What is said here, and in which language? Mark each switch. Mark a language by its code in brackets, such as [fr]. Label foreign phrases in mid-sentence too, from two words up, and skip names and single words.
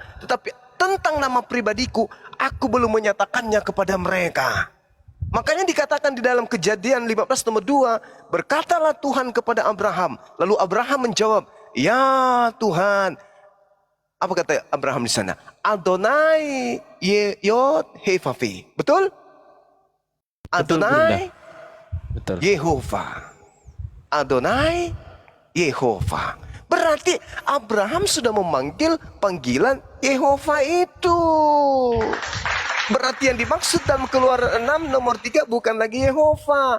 [id] Tetapi tentang nama pribadiku, aku belum menyatakannya kepada mereka. Makanya dikatakan di dalam Kejadian 15 nomor 2, berkatalah Tuhan kepada Abraham. Lalu Abraham menjawab, "Ya Tuhan." Apa kata Abraham di sana? Adonai Yod-Hevavi. Betul? Adonai Betul. Yehova. Adonai Yehova. Berarti Abraham sudah memanggil panggilan Yehova itu. Berarti yang dimaksud dalam Keluaran 6 nomor 3 bukan lagi Yehova.